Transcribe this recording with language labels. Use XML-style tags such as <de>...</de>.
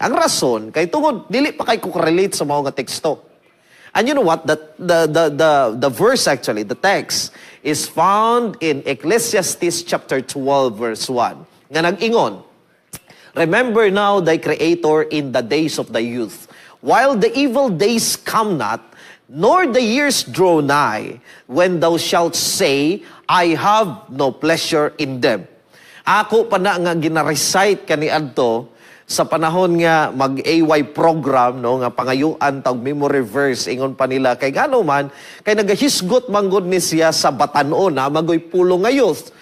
<ceb>Ang rason kay tungod dili pa kay ko relate sa mga nga teksto.</ceb> <en>And you know what? The verse actually, the text is found in Ecclesiastes chapter 12 verse 1.</en> <ceb>Nga nag-ingon,</ceb> <en>remember now thy Creator in the days of thy youth, while the evil days come not, nor the years draw nigh, when thou shalt say, I have no pleasure in them.</en> <ceb>Ako pa na nga gina-recite kaniadto sa panahon nga mag-AY program, no, nga pangayuan tawag memory verse, ingon pa nila, kay gano man, kay nagahisgot manggod ni siya sa batanon, magoy pulo nga youth.</ceb>